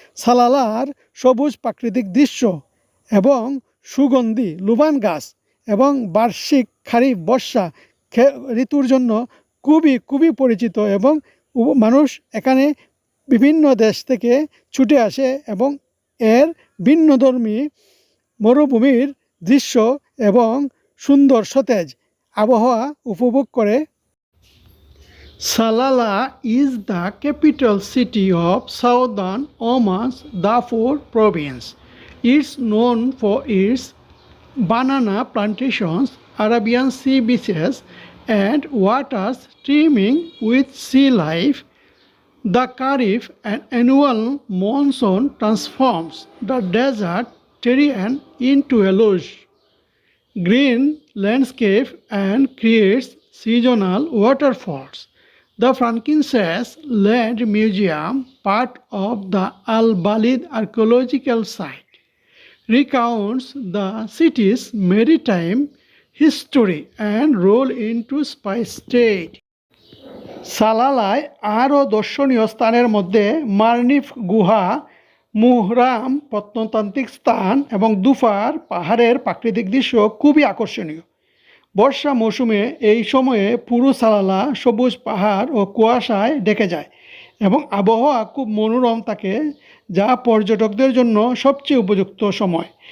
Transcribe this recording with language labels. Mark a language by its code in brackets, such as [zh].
[bn] সালালার সবুজ প্রাকৃতিক দৃশ্য এবং সুগন্ধি লুবান গাছ এবং বার্ষিক খারিফ বর্ষা ঋতুর জন্য খুবই পরিচিত এবং মানুষ এখানে বিভিন্ন দেশ থেকে ছুটে আসে এবং এর ভিন্নধর্মী মরুভূমির দৃশ্য এবং সুন্দর সতেজ আবহাওয়া উপভোগ করে। [en] Salalah is the capital city of southern Oman's Darfur province. It's known for its banana plantations, Arabian sea beaches, and waters teeming with sea life. The Kharif, an annual monsoon, transforms the desert terrain into a lush green landscape and creates seasonal waterfalls. The Frankincense Land Museum, part of the Al Balid archaeological site, recounts the city's maritime history and role into spice trade. [bn] সালালায় আরও দর্শনীয় স্থানের মধ্যে মারনিফ গুহা, মুহরাম প্রত্নতান্ত্রিক স্থান এবং দুফার পাহাড়ের প্রাকৃতিক দৃশ্য খুবই আকর্ষণীয়। বর্ষা মৌসুমে এই সময়ে পুরো সালালা সবুজ পাহাড় ও কুয়াশায় ঢেকে যায় এবং আবহাওয়া খুব মনোরম থাকে, যা পর্যটকদের জন্য সবচেয়ে উপযুক্ত সময়।